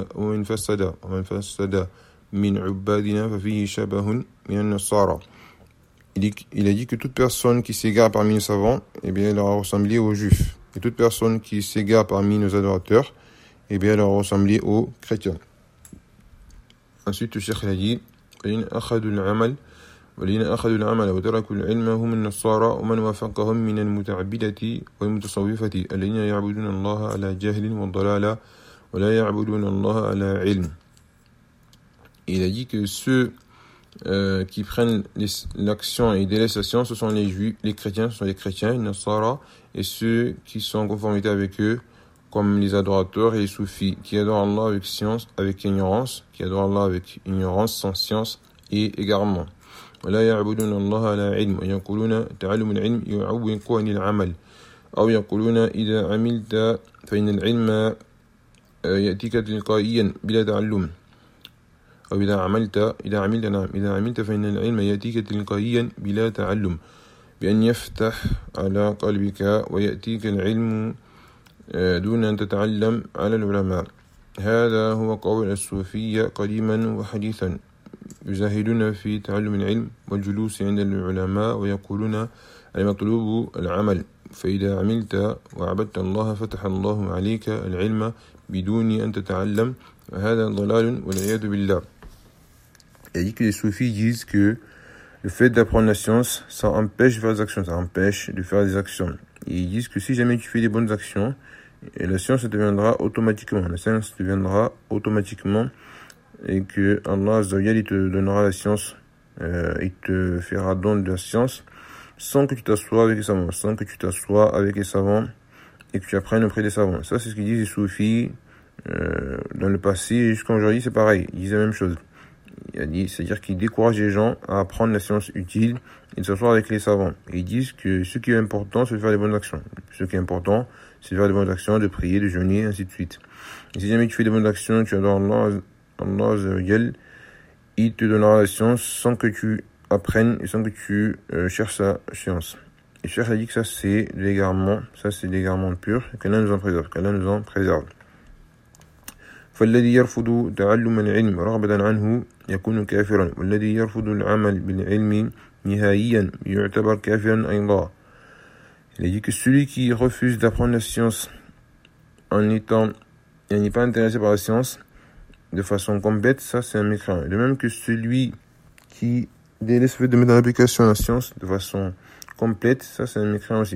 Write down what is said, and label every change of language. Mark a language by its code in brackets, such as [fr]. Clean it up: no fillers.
[ar] Man fassada min ubadina fa fi shabahu min al-nasara. [fr] Il a dit que toute personne qui s'égare parmi nos savants, eh bien, elle aura ressemblé aux juifs. Et toute personne qui s'égare parmi nos adorateurs, eh bien, elle aura ressemblé aux chrétiens. Ensuite, le Cheikh a dit [ar] Qalin akhadul amal. والذين أخذوا العمل وتركوا العلم هم النصارى ومن وافقهم من المتعبدة والمتصوفة الذين يعبدون الله على جهل وضلالة ولا يعبدون الله على علم. [fr] Il a dit que ceux qui prennent l'action et délaissent la science, ce sont les juifs, les chrétiens, ce sont les chrétiens, les nassara, et ceux qui sont en conformité avec eux, comme les adorateurs et les soufis, qui adorent Allah avec science, avec ignorance, qui adorent Allah avec ignorance, sans science et égarement. [ar] ولا يعبدون الله على علم ويقولون تعلم العلم يعوق عن العمل او يقولون اذا عملت فان العلم ياتيك تلقائيا بلا تعلم وإذا عملت إذا عملت نعم إذا عملت فإن العلم يأتيك تلقائيا بلا تعلم، بأن يفتح على قلبك ويأتيك العلم دون أن تتعلم على العلماء. هذا هو قول الصوفية قديما وحديثا، يزاهدون في تعلم العلم والجلوس عند العلماء ويقولون المطلوب العمل، فإذا عملت وعبدت الله فتح الله عليك العلم بدون أن تتعلم، وهذا ضلال والعياذ بالله. [fr] Il dit que les soufis disent que le fait d'apprendre la science, ça empêche de faire des actions, ça empêche de faire des actions. Et ils disent que si jamais tu fais des bonnes actions, la science deviendra automatiquement. La science deviendra automatiquement et que Allah Azzawajal te donnera la science, il te fera don de la science sans que tu t'assoies avec les savants, sans que tu t'assoies avec les savants et que tu apprennes auprès des savants. Ça, c'est ce qu'ils disent les soufis dans le passé et jusqu'à aujourd'hui, c'est pareil, ils disent la même chose. C'est-à-dire qu'ils découragent les gens à apprendre la science utile et de s'asseoir avec les savants. Et ils disent que ce qui est important, c'est de faire des bonnes actions. Ce qui est important, c'est de faire des bonnes actions, de prier, de jeûner, ainsi de suite. Et si jamais tu fais des bonnes actions, tu adores Allah, il te donnera la science sans que tu apprennes et sans que tu cherches la science. Et cherche à dire que ça, c'est l'égarement, ça, c'est l'égarement pur, qu'Allah nous en préserve, qu'Allah nous en préserve. [ar] فالذي يرفض تعلم العلم رغبة عنه يكون كافرا، والذي يرفض العمل بالعلم نهائيا يعتبر كافرا أيضا. [fr] Il dit que celui qui refuse d'apprendre la science en étant, il n'est pas intéressé par la science de façon complète, ça c'est un mécréant. De même que celui qui délaisse le fait de mettre en application la science de façon complète, ça c'est un mécréant aussi.